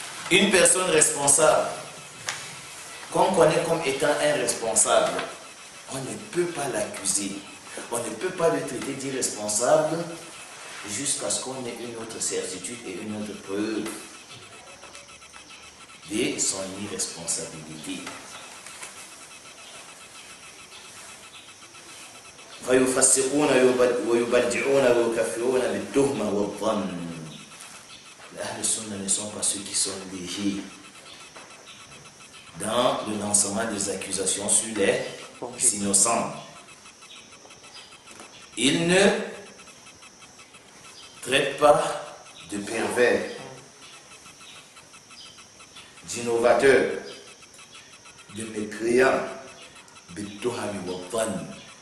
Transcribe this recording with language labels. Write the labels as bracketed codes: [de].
[fr] Une personne responsable, qu'on connaît comme étant un responsable, on ne peut pas l'accuser, on ne peut pas le traiter d'irresponsable jusqu'à ce qu'on ait une autre certitude et une autre preuve de son irresponsabilité. [ar] فيفسقون ويبدعون ويكفرون بالتهمة والظن. [fr] Les Ahl Sunnah ne sont pas ceux qui sont légers dans le lancement des accusations sur les innocents. Ils ne traitent pas de pervers, d'innovateurs, de mécréants, [ar] بالتهم والظن.